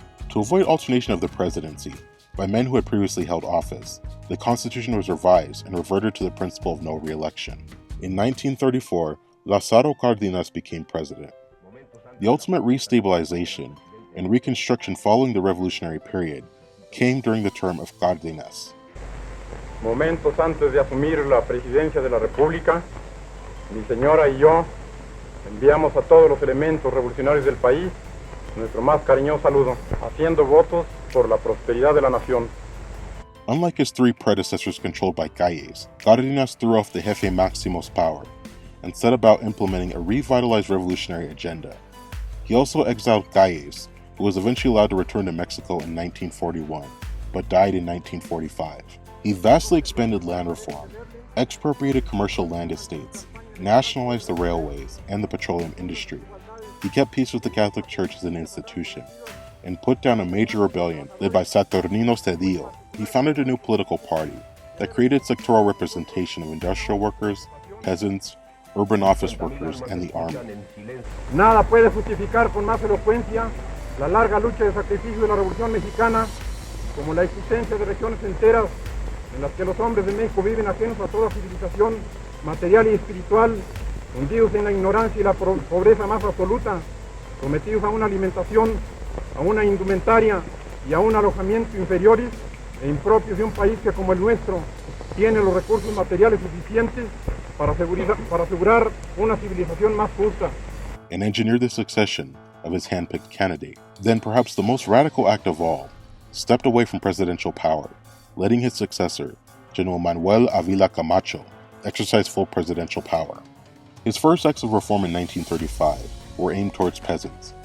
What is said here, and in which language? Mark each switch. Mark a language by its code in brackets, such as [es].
[en] To avoid alternation of the presidency by men who had previously held office, the Constitution was revised and reverted to the principle of no re-election. In 1934, Lázaro Cárdenas became president. The ultimate restabilization and reconstruction following the revolutionary period came during the term of Cárdenas. [es] Momentos antes de asumir la presidencia de la República, mi señora y yo enviamos a todos los elementos revolucionarios del país nuestro más cariñoso saludo, haciendo votos por la prosperidad de la nación. [en] Unlike his three predecessors controlled by Calles, Cárdenas threw off the Jefe Máximo's power and set about implementing a revitalized revolutionary agenda. He also exiled Calles, who was eventually allowed to return to Mexico in 1941, but died in 1945. He vastly expanded land reform, expropriated commercial land estates, nationalized the railways and the petroleum industry. He kept peace with the Catholic Church as an institution, and put down a major rebellion led by Saturnino Cedillo. He founded a new political party that created sectoral representation of industrial workers, peasants, urban office workers, and the army. [es] Nada puede justificar con más elocuencia la larga lucha de sacrificio de la Revolución Mexicana, como la existencia de regiones enteras en las que los hombres de México viven ajenos a toda civilización material y espiritual, hundidos en la ignorancia y la pobreza más absoluta, sometidos a una alimentación, a una indumentaria y a un alojamiento inferiores e impropios de un país que, como el nuestro, tiene los recursos materiales suficientes para asegurar una civilización más justa. [en] And engineered the succession of his hand-picked candidate. Then, perhaps the most radical act of all, stepped away from presidential power, letting his successor, General Manuel Avila Camacho, exercise full presidential power. His first acts of reform in 1935 were aimed towards peasants.